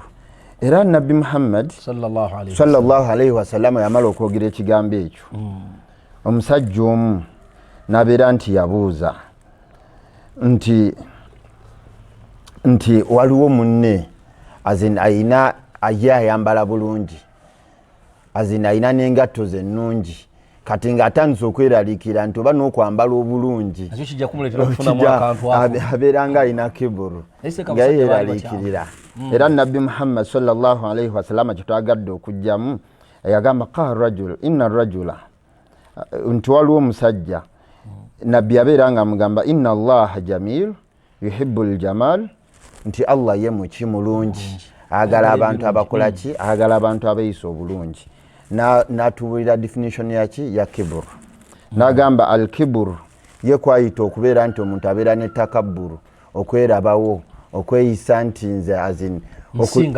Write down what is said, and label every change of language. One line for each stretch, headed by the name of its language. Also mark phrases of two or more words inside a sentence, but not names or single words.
Ganda: Era Nabbi Muhammad
Arabic: صلى الله عليه وسلم
Ganda: yamala okwogera ekigambo ekyo omusajja omu nabeera nti yabuuza nti waliwo munne azin ayina ayambala bulungi azin ayina n'engatto ze nnungi kati ng'atandise okweraliikira nti oba n'okwambala obulungi abeera nga alina kiburu nga yeeraliikirira. Era Nabbi Muhammad
Arabic: صلى الله عليه وسلم
Ganda: kitwagadde okujjamu yagamba
Arabic: قال رجل إن رجلا
Ganda: nti waliwo omusajja Nabbi abeera nga amugamba
Arabic: إن الله جميل يحب الجمال
Ganda: nti Allah ye muki mulungi agala abantu abakola ki agala abantu abayisa obulungi natubuulira definition yaki ya kibur nagamba alkibur ye kwayita okubeera nti omuntu abeera ne takabburu okwerabawo okweyisa nti nze azin nsinga